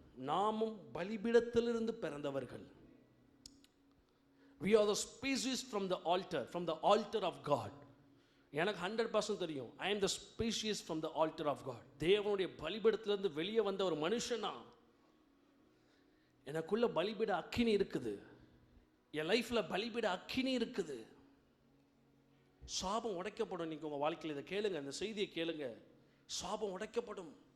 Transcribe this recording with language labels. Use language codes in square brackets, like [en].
[ta] நாமும் பலிபீடத்திலிருந்து பிறந்தவர்கள். [en] we are the species from the altar of God. [ta] எனக்கு 100% தெரியும். [en] I am the species from the altar of God. [ta] தேவனுடைய பலிபீடத்திலிருந்து வெளியே வந்த ஒரு மனுஷனா எனக்குள்ள பலிபீட அக்கினி இருக்குது. என் லைஃப்ல பலிபீட அக்கினி இருக்குது. சாபம் உடைக்கப்படும். இன்னைக்கு உங்க வாழ்க்கையில் இதை கேளுங்க, இந்த செய்தியை கேளுங்க. சாபம் உடைக்கப்படும்.